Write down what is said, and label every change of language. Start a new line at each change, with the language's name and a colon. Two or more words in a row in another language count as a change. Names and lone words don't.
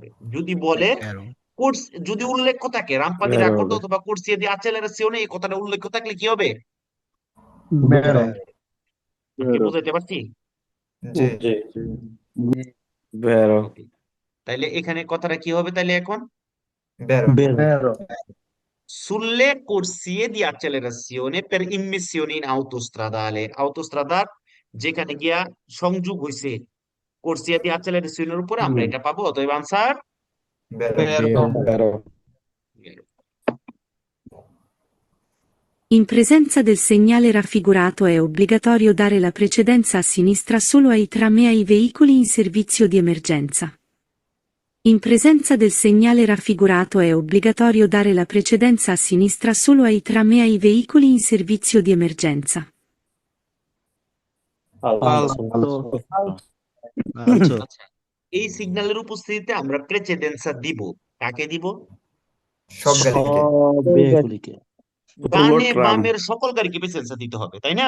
Bangla: যদি বলে কোর্স, যদি উল্লেখ থাকে
Italian: rampa di বের রাক্কর্দো
Bangla: হবে। অথবা
Italian: corsia di accelerazione,
Bangla: এই কথাটা উল্লেখ থাকলে কি হবে?
Italian: বের
Bangla: আমি কি বুঝাইতে পারছি? জি জি বেরো। ওকে, তাইলে এখানে কথাটা কি হবে তাইলে এখন?
Italian: বেরো বের Sulle corsie di accelerazione per immissione in autostradale,
Bangla: autostradar যেখানে গিয়া সংযোগ হইছে
Italian: corsia di accelerazione
Bangla: এর উপরে, আমরা এটা পাবো। অতএব আনসার
Italian: বেরো বেরো। In presenza del segnale raffigurato è obbligatorio dare la precedenza a sinistra solo ai tram e ai veicoli in servizio di emergenza. In presenza del segnale raffigurato è obbligatorio dare la precedenza a sinistra solo ai tram e ai veicoli in servizio di emergenza.
Bangla: আচ্ছা, এই সিগন্যালের উপস্থিতিতে আমরা প্রেসিডেন্সা দিব। কাকে দিব? সব গাড়িকে সব ভেহিকুলকে ডানে ট্রাম। বামের সকল গাড়িকে প্রেসিডেন্সা দিতে হবে, তাই না?